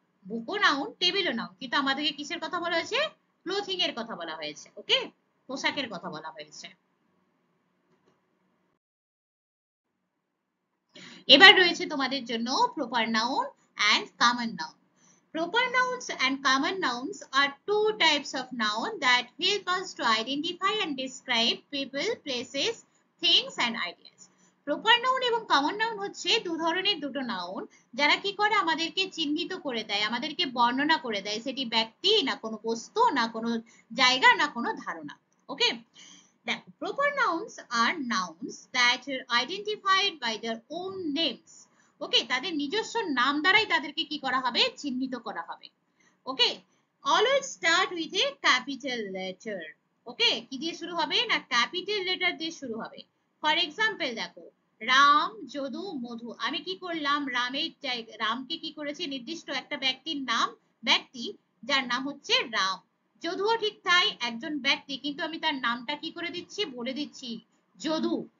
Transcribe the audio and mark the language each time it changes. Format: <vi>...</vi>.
<bn>বুকও noun, টেবিলও noun, কিন্তু আমাদেরকে কিসের কথা বলা হয়েছে, ক্লোথিং এর কথা বলা হয়েছে। ওকে, পোশাকের কথা বলা হয়েছে। এবার রয়েছে তোমাদের জন্য proper noun</bn> <en>and common noun. Proper nouns and common nouns are two types of noun that help us to identify and describe people, places, things and ideas.</en> <bn>Proper noun এবং কমন নাউন হচ্ছে দু ধরনের দুটো noun, যারা কি করে আমাদেরকে চিহ্নিত করে দেয়, আমাদেরকে বর্ণনা করে দেয়, সেটি ব্যক্তি না কোনো বস্তু না কোনো জায়গা না কোনো ধারণা।</bn> <en>Okay, দেখো proper nouns are nouns that are identified by their own names.</en> <bn>ওকে, তাদের নিজস্ব নাম দ্বারাই তাদেরকে কি করা হবে, চিহ্নিত করা হবে।</bn> <en>Okay, always start with a capital letter.</en> <bn>ওকে, কি দিয়ে শুরু হবে না, ক্যাপিটাল লেটার দিয়ে শুরু হবে। ফর এক্সাম্পল দেখো, রাম, যদু, মধু, আমি কি করলাম, রামের জায়গা, রামকে কি করেছি, নির্দিষ্ট একটা ব্যক্তির নাম, ব্যক্তি যার নাম হচ্ছে রাম। যদুও ঠিক তাই, একজন ব্যক্তি, কিন্তু আমি তার নামটা কি করে দিচ্ছি, বলে দিচ্ছি যদু।</bn>